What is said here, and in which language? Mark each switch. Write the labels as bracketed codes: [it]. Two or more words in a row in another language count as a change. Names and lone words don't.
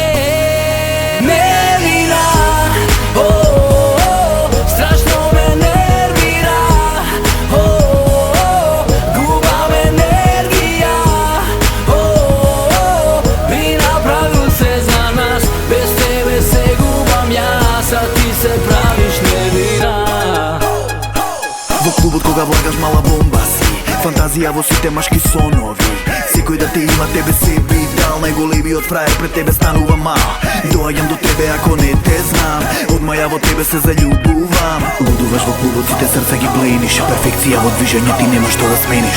[mk] Невина, страшно ме нервира, губам енергија, би направил се за нас, без тебе се губам ја, [sr] sad ti se praviš nevina. [mk] Во клубот кога влагаш мала бомба си, фантазија во сите машки сонови. Секој да те има, тебе се би дал, најголемиот фраер пред тебе станува мал. Доаѓам до тебе ако не те знам, од маја во тебе се заљубувам. Лудуваш во клубот, сите срца ги плениш, перфекција во движење ти нема што да смениш.